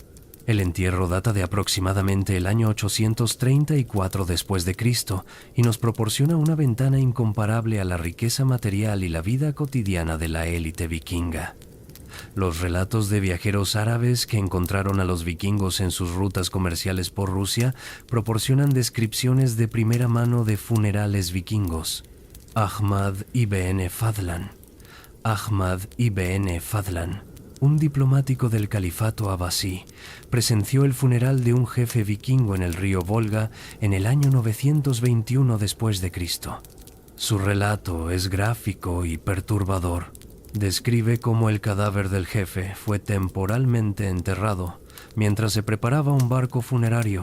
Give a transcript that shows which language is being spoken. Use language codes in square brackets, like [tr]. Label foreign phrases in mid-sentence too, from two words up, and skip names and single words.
[es] El entierro data de aproximadamente el año 834 después de Cristo y nos proporciona una ventana incomparable a la riqueza material y la vida cotidiana de la élite vikinga. Los relatos de viajeros árabes que encontraron a los vikingos en sus rutas comerciales por Rusia proporcionan descripciones de primera mano de funerales vikingos. Ahmad ibn Fadlan. Ahmad ibn Fadlan, un diplomático del califato abasí, presenció el funeral de un jefe vikingo en el río Volga en el año 921 después de Cristo. Su relato es gráfico y perturbador. Describe cómo el cadáver del jefe fue temporalmente enterrado mientras se preparaba un barco funerario.